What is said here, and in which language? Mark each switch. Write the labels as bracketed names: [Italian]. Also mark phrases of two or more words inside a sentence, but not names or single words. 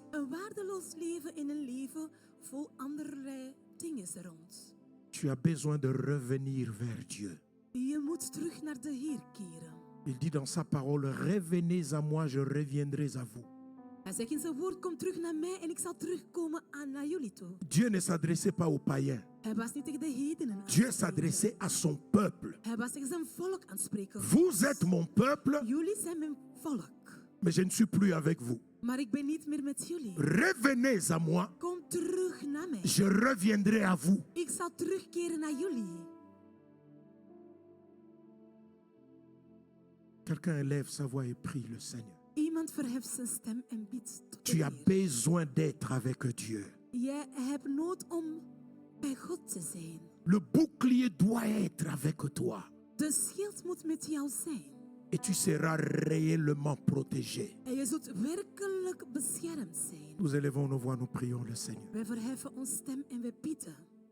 [Dutch] Een waardeloos leven in een leven vol allerlei dingen rond. [French] tu as besoin de revenir vers Dieu. [Dutch] Je moet terug naar de Heer keren. [French] Il dit dans sa parole, revenez à moi, je reviendrai à vous. [Dutch] Hij zegt in zijn woord, kom terug naar mij en ik zal terugkomen naar jullie toe. [French] Dieu ne s'adressait pas aux païens. [Dutch] Hij was niet tegen de hedenen aan [French] Dieu [Dutch] het spreken. [French] s'adressait à son peuple. [Dutch] Hij was tegen zijn volk aan het spreken. [French] Vous êtes mon peuple, [Dutch] Jullie zijn mijn volk. [French] mais je ne suis plus avec vous. [Dutch] Maar ik ben niet meer met jullie. [French] Revenez à moi, [Dutch] Kom terug naar mij. [French] je reviendrai à vous. [Dutch] Ik zal terugkeren naar jullie. [French] Quelqu'un élève sa voix et prie le Seigneur. [Dutch] Iemand verheft zijn stem en bidt tot de [French] Tu as [Dutch] Heer. [French] besoin d'être avec Dieu. [Dutch] Jij hebt nood om bij God te zijn. [French] Le bouclier doit être avec toi. [Dutch] De schild moet met jou zijn. [French] Et tu seras réellement protégé. [Dutch] En je zult werkelijk beschermd zijn. [French] Nous élevons nos voix, nous prions le Seigneur. [Dutch] Wij verheffen ons stem en we bidden.